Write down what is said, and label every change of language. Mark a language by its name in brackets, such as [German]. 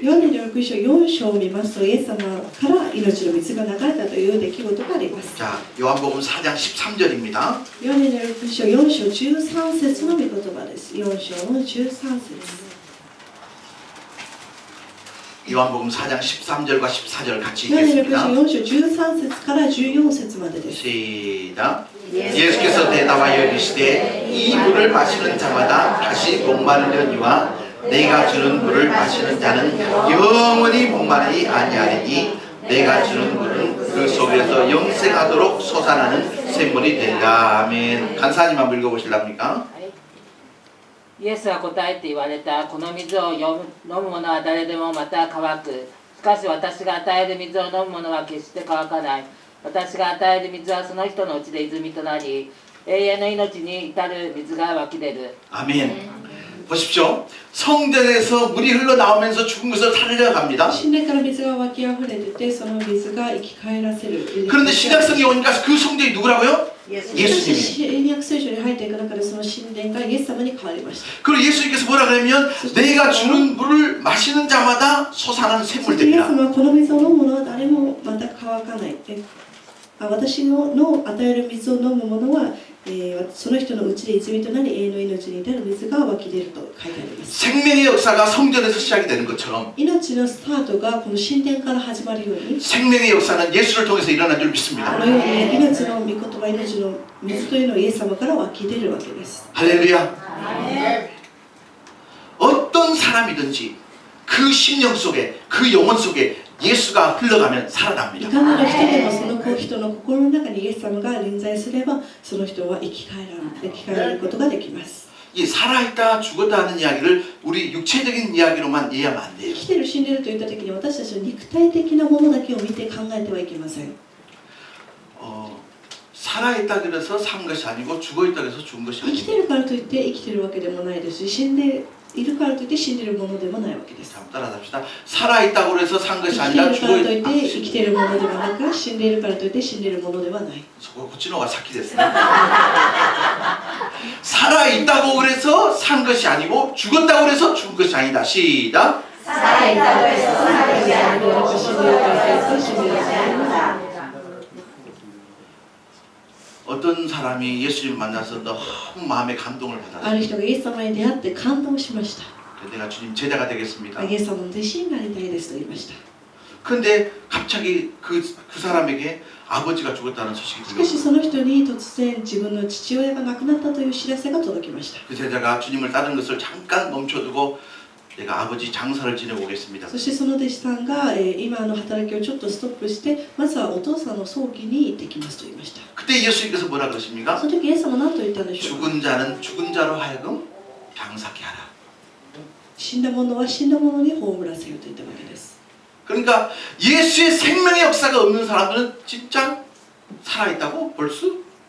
[Japanese] ヨハ [Korean] 있어요. [Japanese] ネの福音書4章を見ますとイエス様から命の水が流れたという出来事があります。 [Korean] 자, 요한복음 4장 13절입니다. [Japanese] ヨハネの福音書4章13節の御言葉です。4章の13節。 [Korean] 요한복음 4장 13절과 14절 같이 [Japanese] ヨハネの福音 [Korean] 읽겠습니다. [Japanese] 書4章13節から14節までです。 [Korean] 시작. 예수께서 대답하여 이르시되 이 물을 마시는 자마다 다시 목마르려니와 내가 주는 물을 마시는 자는 영원히 목마르지 아니하리니 내가 주는 물은 그 속에서 영생하도록 솟아나는 샘물이 되리라. 아멘. 간사님 한번 읽어보실랍니까? [Japanese] イエスは答えて言われた。この水を飲む者は誰でもまた乾く。しかし私が与える水を飲む者は決して乾かない。私が与える水はその人のうちで泉となり、永遠の命に至る水が湧き出る。 [Korean] 아멘. 보십시오. 성전에서 물이 흘러나오면서 죽은 것을 살려갑니다. [Japanese] 神殿から水が湧き溢れてて、その水が生き返らせる。 [Korean] 그런데 신약성에 오니까 그 성전이 누구라고요? [Japanese] しかし [Korean] 예수님이. [Japanese] 新約聖書に入っていく中でその神殿がイエス様に変わりました。 [Korean] 그리고 예수님께서 뭐라 그러면 내가 주는 물을 마시는 자마다 솟아나는 [Japanese] そし [Korean] 샘물 [Japanese] てイエス様はこの水を飲む者は誰もまた乾かない。私の与える水を飲む者は、その人のうちで泉となり永遠の命に至る水が湧き出ると書いてあります。 [Korean] 생명의 역사가 성전에서 시작이 되는 것처럼 [Japanese] 命のスタートがこの神殿から始まるように、 [Korean] 생명의 역사는 예수를 통해서 일어난 줄 [Japanese] こ [Korean] 믿습니다. [Japanese] のように命の御言葉、命の水というのはイエス様から湧き出るわけです。 [Korean] 할렐루야. 어떤 사람이든지 그 심령 속에 그 영혼 속에 예수가 흘러가면 [Japanese] い [Korean] 살아납니다. [Japanese] かなる人でもその人の心の中にイエス様が臨在すれば、その人は生き返ることができます。 [Korean] 이 살아있다 죽었다 하는 이야기를 우리 육체적인 이야기로만 이해하면 안 [Japanese] 生 [Korean] 돼요. [Japanese] きてる死んでるといった時に私たちの肉体的なものだけを見て考えてはいけません。 [Korean] 살아있다 그래서 산 것이 아니고 죽어있다 그래서 죽은 것이 [Japanese] 生きて [Korean] 아니고 [Japanese] るからといって生きてるわけでもないですし、死んでいるからといって死んでるものでもないわけです。 [Korean] 자, 따라합시다. 살아있다고 그래서 산 [Japanese] 生 [Korean] 것이 [Japanese] きて [Korean] 아니라 [Japanese] るからといって [Korean] 죽어있다. [Japanese] 生きてるものではなく、死んでいるからといって死んでいるものではない。 고치노가 사키 됐어요. [Korean] 살아있다고 그래서 산 것이 아니고 죽었다고 그래서 죽은 것이 아니다. 시작. [Japanese] 死んでいるからといって死んでいるから。 [Korean] 어떤 사람이 예수님을 만나서 너무 마음에 감동을 [Japanese] あ [Korean] 받았어요. [Japanese] る人がイエス様に出会って感動しました。 [Korean] 내가 주님 제자가 되겠습니다. [Japanese] イエス様の弟子になりたいですと言いました。 [Korean] 근데 갑자기 그 사람에게 아버지가 죽었다는 소식이 [Japanese] しかし [Korean] 들렸어요. [Japanese] その人に突然自分の父親が亡くなったという知らせが届きました。 [Korean] 그 제자가 주님을 따르는 것을 잠깐 멈춰두고 내가 아버지 장사를 지내고 오겠습니다. [Japanese] そしてその弟子さんが、今の働きをちょっとストップしてまずはお父さんの葬儀に行ってきますと言いました。 [Korean] 그때 예수님께서 뭐라 그러십니까? [Japanese] その時イエス様は何と言ったんでしょうか。 [Korean] 죽은 자는 죽은 자로 하여금 장사케 하라. [Japanese] 死んだ者は死んだ者に葬らせようと言ったわけです。 [Korean] 그러니까 예수의 생명의 역사가 없는 사람들은 진짜 살아있다고 볼 수?